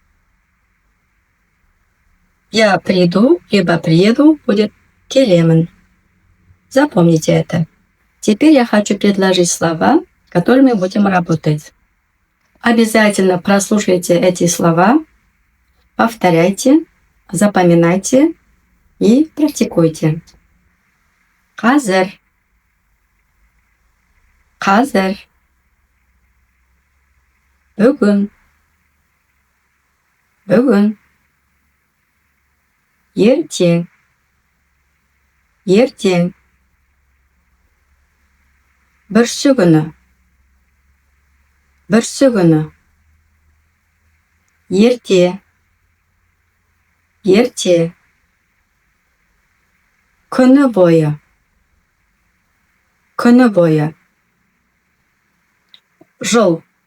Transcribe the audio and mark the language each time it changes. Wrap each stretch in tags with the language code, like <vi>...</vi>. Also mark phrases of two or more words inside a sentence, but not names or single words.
<ru>Я приду, либо приеду будет «келемін». Запомните это. Теперь я хочу предложить слова, которыми будем работать. Обязательно прослушайте эти слова, повторяйте, запоминайте и практикуйте.</ru> <kk>Қазір, қазір, бүгін, бүгін, ертең, ертең, бүрсі күні, бүрсі күні, ерте, ерте, күні бойы, күні бойы, жыл,</kk>